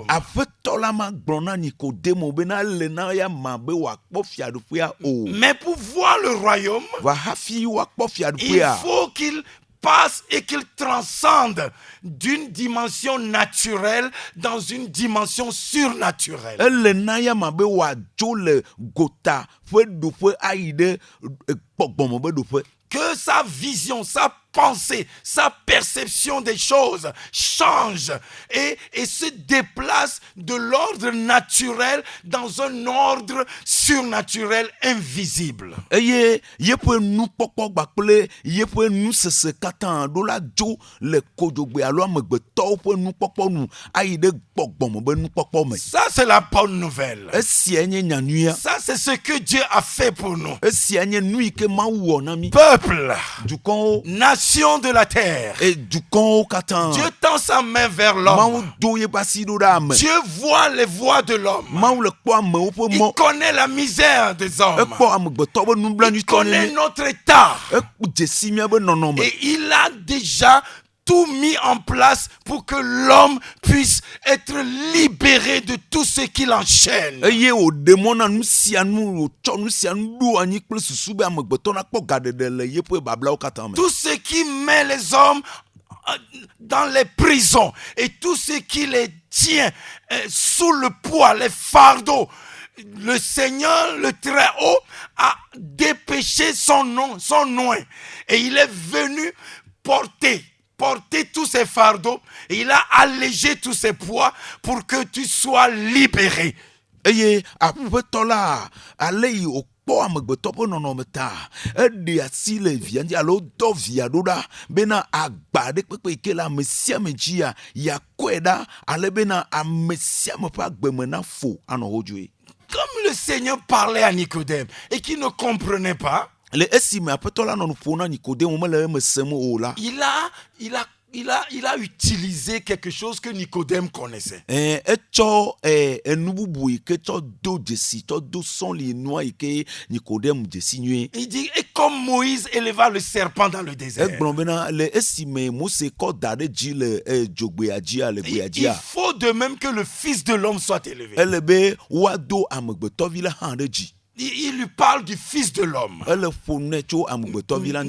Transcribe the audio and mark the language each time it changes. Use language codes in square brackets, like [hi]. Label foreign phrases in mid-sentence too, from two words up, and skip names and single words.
[ee] aƒetɔ la magblɔ na Nikodemo bena ele na ya ma be wòakpɔ fiaɖuƒea o [fr] Mais pour voir le royaume, [ee] va hafi woakpɔ [fr] il [ee] fiaɖuƒea [fr] faut qu'il passe et qu'il transcende d'une dimension naturelle dans une dimension surnaturelle. [ee] ele na ya ma be wòadzo le gota ƒe ɖoƒe ayi ɖe gbɔgbɔme be ɖoƒe [fr] Que sa vision, sa pensée, sa perception des choses change et se déplace de l'ordre naturel dans un ordre surnaturel invisible. [ee] eye yeƒe nukpɔkpɔ gbakple yeƒe nusese katã ɖo la dzo le kodzogbe alo amegbetɔwo ƒe nukpɔkpɔ nu ayi ɖe gbɔgbɔme be nukpɔkpɔ me. [fr] Ça, c'est la bonne nouvelle. [ee] Esia nye nyanuia. [fr] Ça, c'est ce que Dieu a fait pour nous. [ee] Esia nye nu yi ke Mawu wɔ na mi. [fr] Peuple, [ee] Dukɔnwo, [fr] nation de la terre, [ee] et dukɔnwo katã. [fr] Dieu tend sa main vers l'homme. [ee] Mawu do yeƒe asi ɖo ɖe ame. [fr] Dieu voit les voies de l'homme. [ee] Mawu le kpɔ amewo ƒe [fr] Il [ee] mɔ. [fr] connaît la misère des hommes. [ee] Ekpɔ amegbetɔ ƒe [fr] Il [ee] nublanutɔ [fr] connaît [ee] nene. [fr] notre état. [ee] Dzesi míabe nɔnɔme. [fr] Et il a déjà tout mis en place pour que l'homme puisse être libéré de tout ce qui l'enchaîne. [ee] Eye wòɖe mɔ na nu sia nu wòtsɔ nu sia nu ɖo anyi kple susu be amegbetɔ nakpɔ gaɖeɖe le yeƒe bablawo katã me. [fr] Tout ce qui met les hommes dans les prisons et tout ce qui les tient sous le poids, les fardeaux. Le Seigneur, le Très-Haut, a dépêché son nom et il est venu porter tous ces fardeaux et il a allégé tous ces poids pour que tu sois libéré. [ee] Eye aƒetɔ la ale yi wòkpɔ amegbetɔ ƒe nɔnɔme ta eɖe asi le via ŋuti alo dɔ via ɖo ɖa bena agba ɖe kpekpe yi ke le ame sia ame dzia yakɔe ɖa ale bena ame sia ame ƒe agbeme na fo anɔ wodzoe. [fr] Comme le Seigneur parlait à Nicodème et qu'il ne comprenait pas, [ee] le esime aƒetɔ la nɔ nu ƒom na Nikodemo mele eme sem o la. [fr] il a utilisé quelque chose que Nicodème connaissait. [ee] Etsɔ enu bubu yi ke tsɔ do dzesi tsɔ do sɔli nua yi ke Nikodemo dzesi nyuie. [fr] Il dit, et comme Moïse éleva le serpent dans le désert. [ee] Egblɔ bena le esime Mose kɔ da ɖe dzi le dzogbea dzia le gbea [fr] Il [ee] dzia. [fr] faut de même que le Fils de l'homme soit élevé. [ee] Ele be woado amegbetɔvi la hã ɖe dzi. [fr] Il lui parle du Fils de l'homme. [ee] Ele ƒo nɛ tso amegbetɔvi la